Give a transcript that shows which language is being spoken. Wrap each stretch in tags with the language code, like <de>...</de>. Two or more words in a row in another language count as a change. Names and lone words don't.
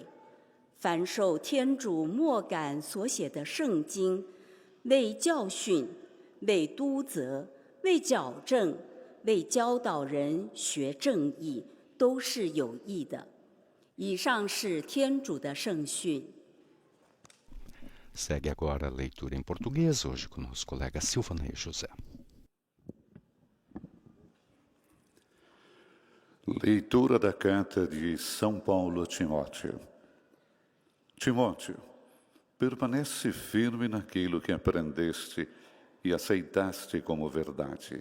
<zh>凡受天主默感所写的圣经，为教训、为督责、为矫正、为教导人学正义，都是有益的。以上是天主的圣训。</zh> <pt>Segue agora a leitura em português, hoje com o nosso colega Silvanei José. Leitura da carta de São Paulo a Timóteo. Timóteo, permanece firme naquilo que aprendeste e aceitaste como verdade.</pt>